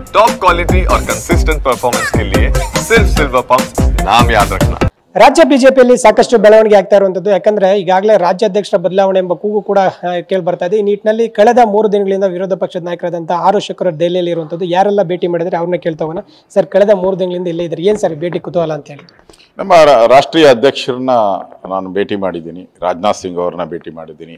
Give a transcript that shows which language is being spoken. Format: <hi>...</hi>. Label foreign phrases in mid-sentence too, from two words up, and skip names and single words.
<en>top quality</en> <hi>और</hi> <en>consistent performance</en> <hi>के लिए सिर्फ सिल्वर पंप नाम याद रखना।</hi> <kn>ರಾಜ್ಯ ಬಿಜೆಪಿಯಲ್ಲಿ ಸಾಕಷ್ಟು ಬೆಳವಣಿಗೆ ಆಗ್ತಾ ಇರುವಂತದ್ದು ಯಾಕಂದ್ರೆ ಈಗಾಗಲೇ ರಾಜ್ಯಾಧ್ಯಕ್ಷರ ಬದಲಾವಣೆ ಎಂಬ ಕೂಗು ಕೂಡ ಕೇಳಿ ಬರ್ತಾ ಇದೆ. ಈ ನಿಟ್ಟಿನಲ್ಲಿ ಕಳೆದ 3 ದಿನಗಳಿಂದ ವಿರೋಧ ಪಕ್ಷದ ನಾಯಕರಾದಂತಹ ಆರ್ ಶೇಖರ್ ದೆಹಲಿಯಲ್ಲಿ ಇರುವಂತದ್ದು ಯಾರೆಲ್ಲ ಭೇಟಿ ಮಾಡಿದ್ರೆ ಅವ್ರನ್ನ ಕೇಳ್ತಾವನ. ಸರ್, ಕಳೆದ 3 ದಿನಗಳಿಂದ ಇಲ್ಲೇ ಇದ್ದಾರೆ, ಏನ್ ಸರ್ ಭೇಟಿ ಕುತೂಹಲ ಅಂತ ಹೇಳಿ? ನಮ್ಮ ರಾಷ್ಟ್ರೀಯ ಅಧ್ಯಕ್ಷರನ್ನ ನಾನು ಭೇಟಿ ಮಾಡಿದ್ದೀನಿ, ರಾಜನಾಥ್ ಸಿಂಗ್ ಅವ್ರನ್ನ ಭೇಟಿ ಮಾಡಿದ್ದೀನಿ.</kn>